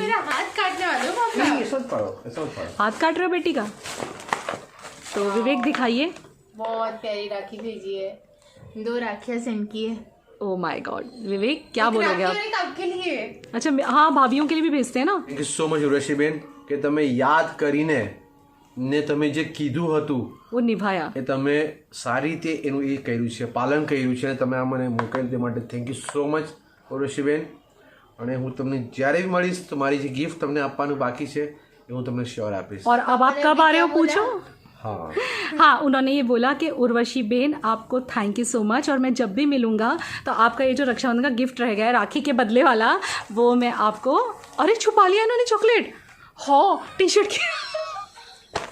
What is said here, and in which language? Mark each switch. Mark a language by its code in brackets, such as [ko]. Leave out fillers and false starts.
[hi] मेरा हाथ काटने वाले हो पापा। हाथ काट रहे हो बेटी का? तो विवेक दिखाइए। बहुत प्यारी राखी भेजी है, 2 राखियाँ सेंड की है। ओह माय गॉड विवेक, क्या बोलोगे आप? आपके लिए। अच्छा हाँ, भाभीियों के लिए भी भेजते हैं ना। [gu] थैंक यू સો મચ ઉર્વશીબેન કે તમે યાદ કરીને ને તમે જે કીધું હતું [hi] वो निभाया। [gu] એ તમે સારી રીતે એનું એ કર્યું છે, પાલન કર્યું છે, તમે આ મને મોકલ્યું તે માટે થેન્ક યુ સો મચ ઉર્વશીબેન। અને હું તમને જ્યારે બી મળીશ તો મારી જે ગિફ્ટ તમને આપવાનું બાકી છે એ હું તમને શ્યોર આપીશ। [hi] और अब आप कब आ रहे हो पूछो? हाँ, उन्होंने ये बोला कि उर्वशी बेन आपको थैंक यू सो मच, और मैं जब भी मिलूंगा तो आपका ये जो रक्षाबंधन का गिफ्ट रह गया है राखी के बदले वाला, वो मैं आपको। अरे छुपा लिया इन्होंने चॉकलेट, हो टी शर्ट की।